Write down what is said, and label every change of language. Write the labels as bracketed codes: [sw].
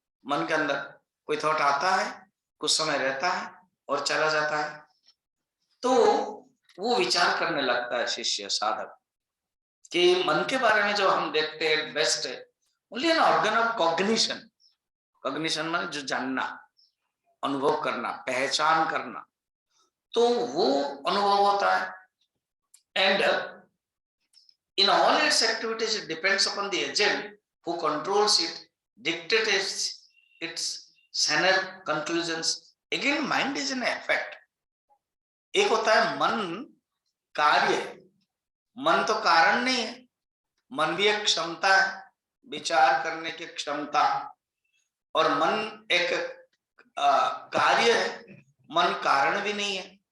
[hi] मन के अंदर कोई थॉट आता है, कुछ समय रहता है और चला जाता है, तो वो विचार करने लगता है शिष्य साधक कि मन के बारे में जो हम देखते हैं बेस्ट है [en] Only an organ of cognition. [hi] Cognition माने जो जानना, अनुभव करना, पहचान करना, तो वो अनुभव होता है। [en] And in all its activities it depends upon the agent who controls it, dictates its final conclusions. Again mind is an effect. [hi] एक होता है मन कार्य है, मन तो कारण नहीं है, मन भी एक क्षमता है, विचार करने की क्षमता, और मन एक कार्य है, मन कारण भी नहीं है।